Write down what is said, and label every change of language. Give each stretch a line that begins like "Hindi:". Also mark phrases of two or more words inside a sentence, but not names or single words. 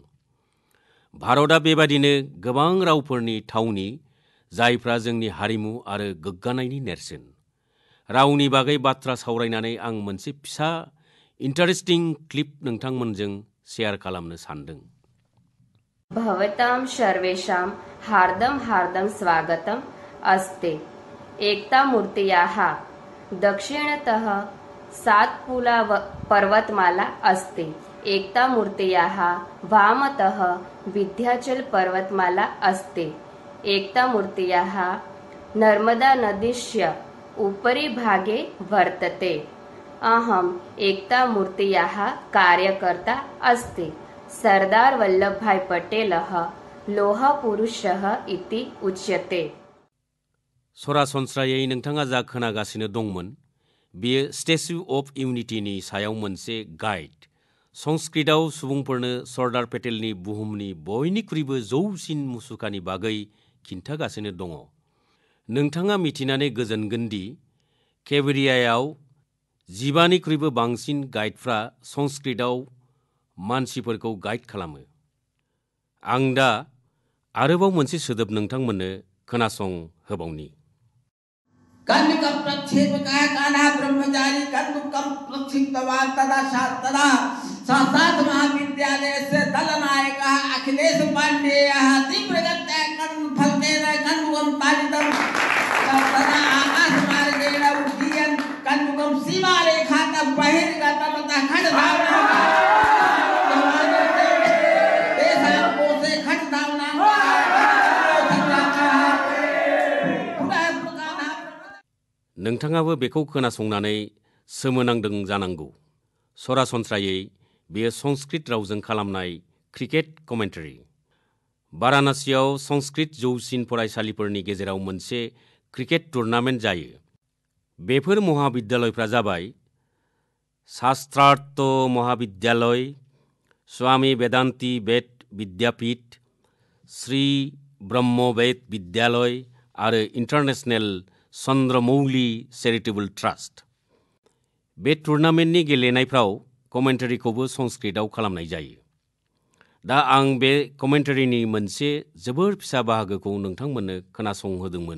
Bodo: भारतआ बेबादिनो गोबां रावफोरनि थावनि जायफ्रा जोंनि हारिमु आरो गोग्गानायनि नेरसोन। रावनि बागै बाथ्रा सावरायनानै आं मोनसे फिसा
English: interesting clip
Bodo: नोंथांमोनजों शेयार खालामनो सानदों।
Sanskrit: भवतां सर्वेषां हार्दं हार्दं स्वागतम् अस्ति। एकता मूर्त्याः दक्षिणतः सातपुला पर्वतमाला अस्ति। एकता मूर्त्याः वामतः विन्ध्याचल पर्वतमाला अस्ति। एकता मूर्त्याः नर्मदा नदीस्य उपरि भागे वर्तते। अहम् एकता मूर्त्याः कार्यकर्ता अस्ति। सरदार वल्लभभाई पटेलः लौहपुरुषः इति उच्यते।
Bodo: सरासनस्रायै नोंथाङा जा खोनागासिनो दंमोन, बेयो स्टेच्यु अफ इउनिटिनि सायाव मोनसे गाइड। संस्कृतआव सुबुंफोरनो सरदार पेटेलनि बुहुमनि बयनिख्रुइबो जौसिन मुसुखानि बागै खिन्थागासिनो दङ। नोंथाङा मिथिनानै गोजोनगोन दि केवडियायाव 15निख्रुइबो बांसिन गाइडफ्रा संस्कृतआव मानसिफोरखौ गाइड खालामो। आं दा आरोबाव मोनसे सोदोब नोंथांमोननो खोनासं होबावनि।
Sanskrit: कन्यकं प्रक्षेपकाय कान्हा ब्रह्मचारी कन्दुकं प्रक्षिप्तवान् तदा साक्षात् महाविद्यालयस्य दलनायकः अखिलेश पाण्डेयः तीव्रगत्या कर्णफलकेन कन्दुकं ताडितं तदा आकाशमार्गेण उड्डयन् कन्दुकं सीमारेखातः बहिर्गतवतः खड्गधावनम्
Bodo: नोंथाङाबो बेखौ खोनासंनानै सोमोनांदों जानांगौ। सरासनस्रायै बेयो संस्कृत रावजों खालामनाय
English: cricket commentary.
Bodo: बाराणसियाव संस्कृत जौसिन फरायसालिफोरनि गेजेराव मोनसे
English: cricket tournament
Bodo: जायो। बेफोर महाविद्यालयफ्रा जाबाय शास्त्रार्थ महाविद्यालय, स्वामी वेदांती वेद विद्यापीठ, श्री ब्रह्म वेद विद्यालय आरो इन्टारनेशनेल चन्द्रमौली चेरिटेबल ट्रास्ट। बे टुर्नामेन्टनि गेलेनायफ्राव कमेन्टारिखौबो संस्कृतआव खालामनाय जायो। दा आं बे कमेन्टारिनि मोनसे जोबोर फिसा बाहागोखौ नोंथांमोननो खोनासंहोदोंमोन।